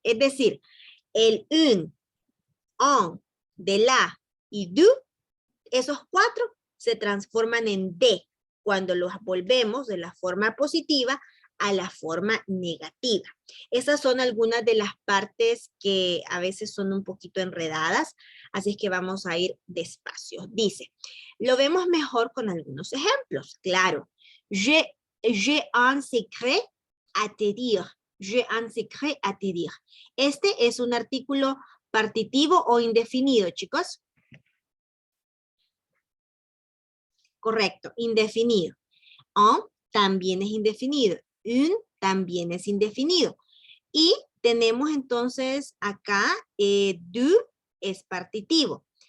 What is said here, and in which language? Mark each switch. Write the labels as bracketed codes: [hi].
[es] Es decir, el un, de la y du, esos cuatro se transforman en de cuando los volvemos de la forma positiva a la forma negativa. Esas son algunas de las partes que a veces son un poquito enredadas, así es que vamos a ir despacio. Dice, lo vemos mejor con algunos ejemplos. [fr] Claro, j'ai un secret à te dire. J'ai un secret à te dire. [es] Este es un artículo partitivo o indefinido, chicos. Correcto, indefinido. Un también es indefinido. Un también es indefinido. Y tenemos entonces acá, du es partitivo.